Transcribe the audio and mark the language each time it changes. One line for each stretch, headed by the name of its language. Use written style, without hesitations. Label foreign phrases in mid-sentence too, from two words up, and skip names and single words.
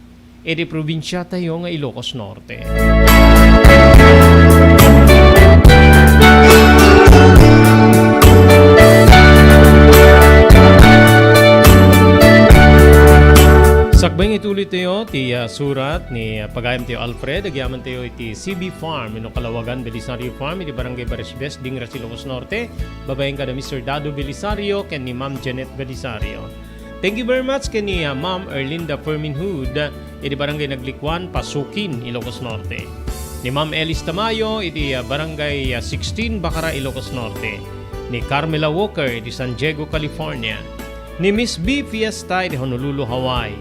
Iloko: Iti probinsya tayo nga Ilocos Norte. Sakbay ituloy tayo ti surat ni pagayam tayo Alfred, agyaman tayo iti CB Farm, ino Kalawagan, Belisario Farm, iti Barangay Baresbes, Dingra, Ilocos Norte. Babayin ka na Mr. Dado Belisario, ken ni Ma'am Janet Belisario.
English: Thank you very much
Iloko: ken ni Ma'am Erlinda Ferminhood, iti Barangay Naglikwan, Pasukin, Ilocos Norte. Ni Ma'am Elis Tamayo, iti Barangay 16, Bacara, Ilocos Norte. Ni Carmela Walker, iti San Diego, California. Ni Miss B. Fiesta, iti Honolulu, Hawaii.